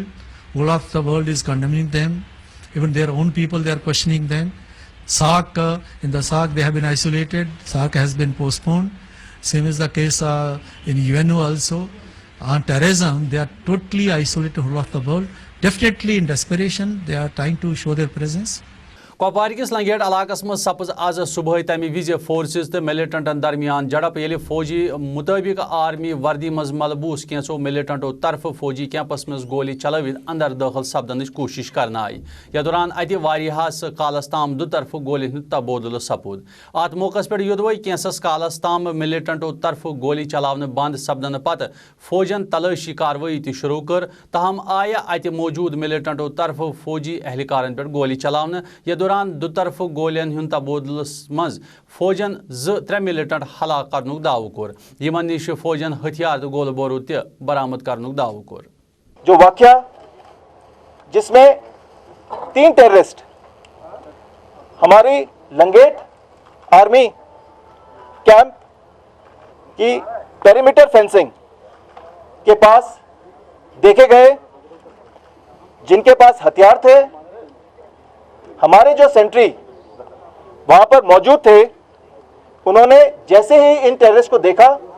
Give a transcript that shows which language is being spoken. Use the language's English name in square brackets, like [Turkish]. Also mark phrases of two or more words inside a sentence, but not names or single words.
[English] Whole of the world is condemning them. Even their own people, they are questioning them. SAARC, in the SAARC, they have been isolated. SAARC has been postponed. Same is the case in UNO also. On terrorism, they are totally isolated whole of the world. Definitely in desperation, they are trying to show their presence. [Kashmiri] کپوار کس لنگیٹ علاقس مز سپز آز صبح تمہ وز فورسز تو ملٹنٹن درمیان جڑپ یل فوجی مطابق آرمی وردی مز ملبوس کینسو ملٹنٹو طرف فوجی کیمپس مز گولی چلوت اندر داخل سپدنچ کوشش کرنا آئی یا دوران اتہ واریاہس کالس تام دو طرف گولی ہند تبادلہ سپود ات موقع پہ یودوے کینسس کالس تام ملٹنٹو طرف گولی چلاون بند سپدن پتہ فوجن تلاشی کاروٲیی تہ شروع کر تاہم آیہ اتہ موجود ملٹنٹو طرف فوجی اہلکارن پہ گولی چلاون یا دوران دو طرف گولین ہند تبادلس مز فوجن 2-3 ملٹنٹ ہلاک کرنک دعوی کور یمن نش فوجن ہتھیار تو گول بارود تہ برآمد کرنک دعوی کور [Urdu] جو واقعہ جس میں 3 ٹیررسٹ ہماری لنگیٹ [English] army camp [Urdu] کی [English] perimeter fencing [Urdu] کے پاس دیکھے گئے جن کے پاس ہتھیار تھے ہمارے جو سینٹری وہاں پر موجود تھے انہوں نے جیسے ہی ان ٹیررسٹ کو دیکھا